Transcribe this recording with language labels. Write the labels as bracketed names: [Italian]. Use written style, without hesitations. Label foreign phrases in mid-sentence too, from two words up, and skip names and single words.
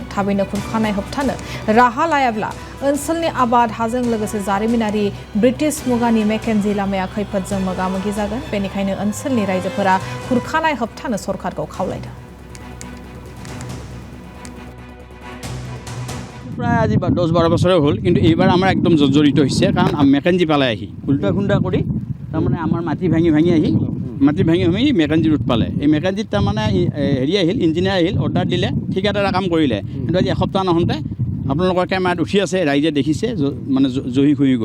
[Bodo] थाबैनो खुरखानाय होबथानो राहा लायाब्ला ओनसोलनि आबाद हाजों लोगोसे जारिमिनारि ब्रिटिश मुगानि मेकेन्जी लामाया खैफोदजों मोगा-मोगि जागोन। बेनिखायनो ओनसोलनि रायजोफोरा खुरखानाय होबथानो सरकारखौ खावलायदों। [Assamese] प्राয় আজি 10-12 বছৰে হ'ল, কিন্তু এইবাৰ আমাৰ একদম জড়িত হৈছে, কাৰণ মেকেঞ্জি পালে আহি উল্টা খুন্দা কৰি তাৰমানে আমাৰ মাটি ভাঙি আহি মেকেঞ্জি ৰোড পালে। এই মেকেঞ্জিত তাৰমানে হেৰি আহিল, ইঞ্জিনিয়াৰ আহিল, অৰ্ডাৰ দিলে, ঠিকাদাৰে কাম কৰিলে। কিন্তু আজি এসপ্তাহ নহওঁতে আপোনালোকৰ কেমেৰাত উঠি আছে, ৰাইজে দেখিছে, মানে জহি হৈ গ'ল।